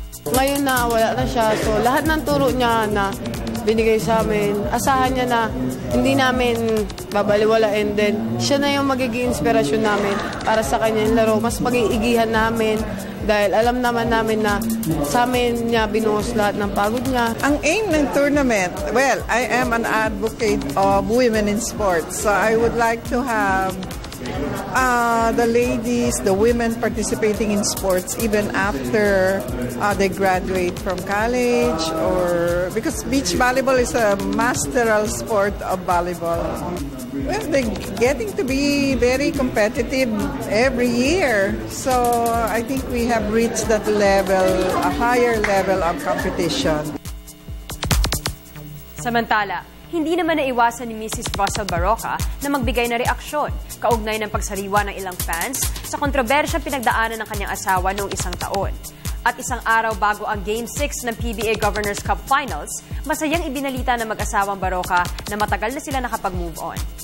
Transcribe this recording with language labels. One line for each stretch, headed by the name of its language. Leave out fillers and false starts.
Filipino: Ngayon na wala na siya, so lahat ng turo niya na binigay sa amin, asahan niya na hindi namin babaliwalain din. Siya na yung magiging inspirasyon namin para sa kanyang laro. Mas mag-iigihan namin dahil alam naman namin na sa amin niya binuhos lahat ng pagod niya. Ang aim ng tournament,
English: well, I am an advocate of women in sports. So I would like to have the ladies, the women participating in sports even after they graduate from college, or because beach volleyball is a masteral sport of volleyball. Well, they're getting to be very competitive every year. So I think we have reached that level, a higher level of competition.
Filipino: Samantala, hindi naman naiwasan ni Mrs. Russell Barroca na magbigay na reaksyon kaugnay ng pagsariwa ng ilang fans sa kontrobersyang pinagdaanan ng kanyang asawa noong isang taon. At isang araw bago ang Game 6 ng PBA Governors Cup Finals, masayang ibinalita ng mag-asawang Barroca na matagal na sila nakapag-move on.